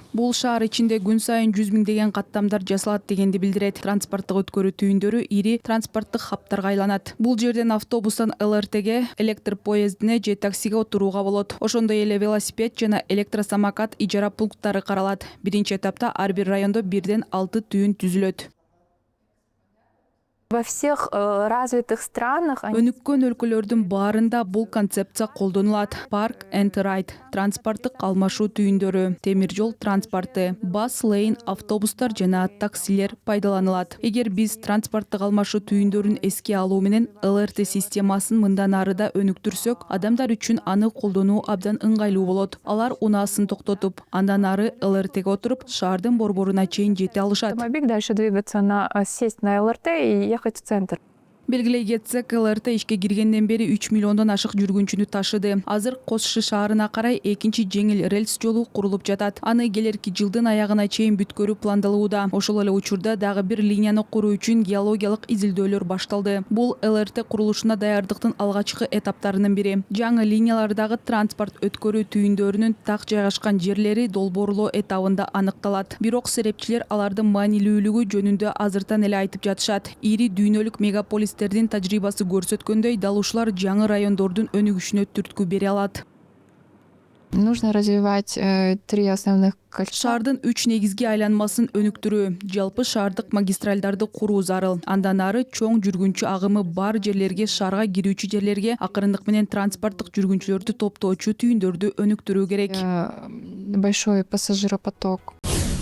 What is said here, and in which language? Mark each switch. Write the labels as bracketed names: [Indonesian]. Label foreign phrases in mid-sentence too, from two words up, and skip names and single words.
[Kyrgyz] Бул шаар ичинде күн сайын 100 миңдеген каттамдар жасалат дегенди билдирет. Транспорттук өткөрүү түйүндөрү ири транспорттук хабтарга айланат. Бул жерден автобустан ЛРТге, электр поездине же таксиге отурууга болот. Ошондой эле велосипед жана электросамокат ижара пункттары каралат. Биринчи этапта ар бир райондо 1-6 түйүн түзүлөт. [Russian] Во всех развитых странах [Kyrgyz] Өнүккөн өлкөлөрдүн баарында бул концепция колдонулат. [English] Park and Ride [Kyrgyz] транспорттук алмашуу түйүндөрү, темир жол транспорту, [English] bus lane [Kyrgyz] автобустар жана таксилер пайдаланылат. Эгер биз транспорттук алмашуу түйүндөрүн эске алуу менен ЛРТ системасын мындан ары да өнүктүрсөк, адамдар үчүн аны колдонуу абдан ыңгайлуу болот. Алар унаасын токтотуп, андан ары ЛРТге отуруп, шаардын борборуна чейин жете алышат. [Russian] автомобиль дальше двигаться сесть на ЛРТ и ехать в центр. [Kyrgyz] Белгилей кетсек, ЛРТ ишке киргенден бери 3 миллиондон ашык жүргүнчүнү ташыды. Азыр Кос Ши шаарына карай экинчи жеңил рельс жолу курулуп жатат. Аны келерки жылдын аягына чейин бүткөрүү пландалууда. Ошол эле учурда дагы бир линияны куруу үчүн геологиялык изилдөөлөр башталды. Бул ЛРТ курулушуна даярдыктын алгачкы этаптарынын бири. Жаңы линиялардагы транспорт өткөрүү түйүндөрүнүн так жайгашкан жерлери долбоорлоо этабында аныкталат. Бирок серепчилер алардын маанилүүлүгү жөнүндө азыртан эле айтып жатышат. Ири дүйнөлүк мегаполис тажрыйбасы көрсөткөндөй, дал ушулар жаңы райондордун өнүгүшүнө түрткү бере алат. [Russian] Нужно развивать 3 основных кольца. [Kyrgyz] Шаардын 3 негизги айланмасын өнүктүрүү, жалпы шаардык магистралдарды куруу зарыл. Андан ары чоң жүргүнчү агымы бар жерлерге, шаарга кирүүчү жерлерге акырындык менен транспорттук жүргүнчүлөрдү топтоочу түйүндөрдү өнүктүрүү керек. [Russian] Большой пассажиропоток.